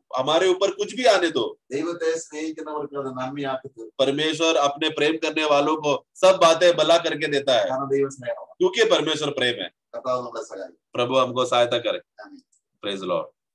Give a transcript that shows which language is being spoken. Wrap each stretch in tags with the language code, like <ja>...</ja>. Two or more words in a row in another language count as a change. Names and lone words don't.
<hi>हमारे ऊपर कुछ भी आने दो,</hi> <ml>ദൈവത്തെ സ്നേഹിക്കുന്നവർക്ക് അത് നന്മയാക്കി തീർക്കും.</ml> <hi>परमेश्वर अपने प्रेम करने वालों को सब बातें भला करके देता है,</hi> <ml>കാരണം ദൈവം സ്നേഹമാണ്.</ml> <hi>क्योंकि परमेश्वर प्रेम है।</hi> <ml>കർത്താവ് നമ്മളെ സഹായിക്കും.</ml> <hi>प्रभु हमको सहायता करे।</hi> <en>Praise Lord.</en>